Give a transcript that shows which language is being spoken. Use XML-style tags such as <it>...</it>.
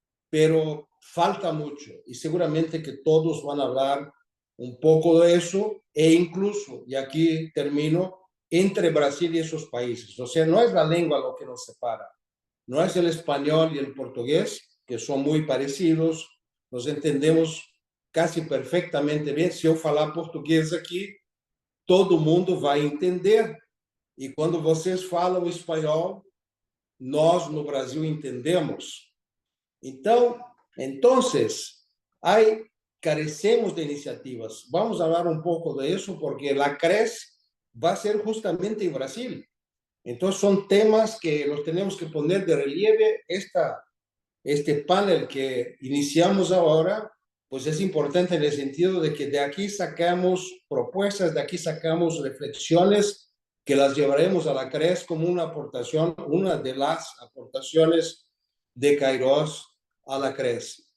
<es>pero falta mucho y seguramente que todos van a hablar un poco de eso e incluso, y aquí termino, entre Brasil y esos países. O sea, no es la lengua lo que nos separa, no es el español y el portugués, que son muy parecidos, nos entendemos casi perfectamente bien.</es> <pt>Se eu falar português aqui, todo mundo vai entender. E quando vocês falam espanhol, nós no Brasil entendemos.</pt> <es>Entonces, carecemos de iniciativas. Vamos a hablar un poco de eso porque la CRES va a ser justamente en Brasil. Entonces, son temas que los tenemos que poner de relieve. Este panel que iniciamos ahora, pues es importante en el sentido de que de aquí sacamos propuestas, de aquí sacamos reflexiones que las llevaremos a la CRES como una aportación, una de las aportaciones de Kairos a la CRES.</es>